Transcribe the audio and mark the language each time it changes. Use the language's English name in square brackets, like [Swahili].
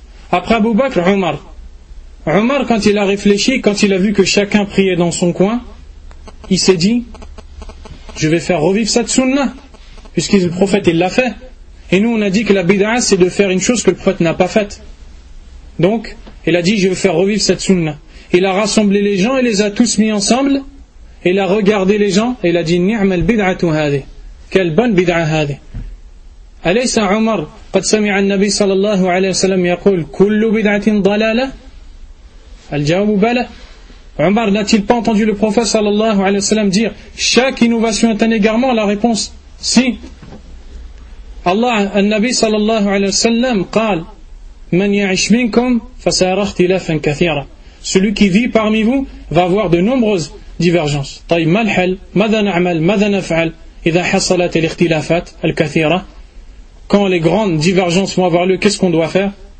[French] Après Abu Bakr, Omar. Omar, quand il a réfléchi, quand il a vu que chacun priait dans son coin, il s'est dit, je vais faire revivre cette sunna, puisque le prophète, il l'a fait. Et nous, on a dit que la bid'a, c'est de faire une chose que le prophète n'a pas faite. Donc, il a dit, je vais faire revivre cette sunna. Il a rassemblé les gens, il les a tous mis ensemble, il a regardé les gens, et il a dit, [Arabic] ni'ma al-bid'atu hadhi. [French] Quelle bonne bid'a hadhi. [Arabic] Alaysa Omar, قد سمع النبي صلى الله عليه وسلم يقول كل بدعة ضلالة الجواب بلى. [French] عمر n'a-t-il pas entendu le prophète [Arabic] صلى الله عليه وسلم [French] dire chaque innovation est un égarement? La réponse si. [Arabic] الله النبي صلى الله عليه وسلم قال من يعيش منكم فسيرى اختلافا كثيرا. [French] Celui qui vit parmi vous va avoir de nombreuses divergences. [Arabic] طيب ما الحل؟ ماذا نعمل؟ ماذا نفعل إذا حصلت الاختلافات الكثيرة؟ [French] Quand les grandes divergences vont avoir lieu, qu'est-ce qu'on doit faire?